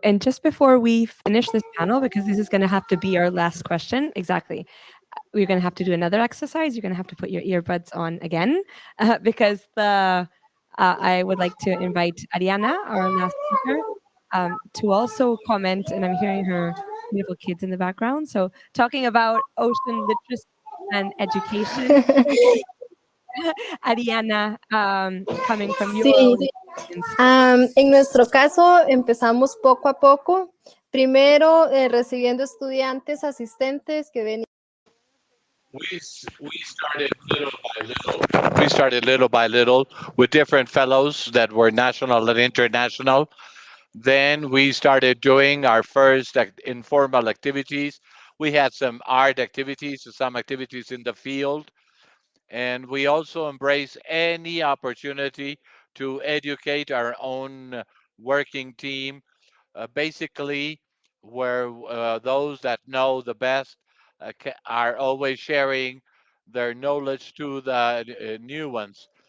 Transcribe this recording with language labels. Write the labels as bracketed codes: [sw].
[en] And just before we finish this panel, because this is going to have to be our last question, exactly, we're going to have to do another exercise. You're going to have to put your earbuds on again, because I would like to invite Ariana, our last speaker, to also comment. And I'm hearing her beautiful kids in the background. So talking about ocean literacy and education, Ariana, coming from your [es] Sí, [en] own experience. [es] en nuestro caso empezamos poco a poco, primero recibiendo estudiantes asistentes que venían. [en] We started little by little. We started little by little with different fellows that were national and international. Then we started doing our first informal activities. We had some art activities, some activities in the field, and we also embrace any opportunity to educate our own working team, basically where those that know the best are always sharing their knowledge to the new ones.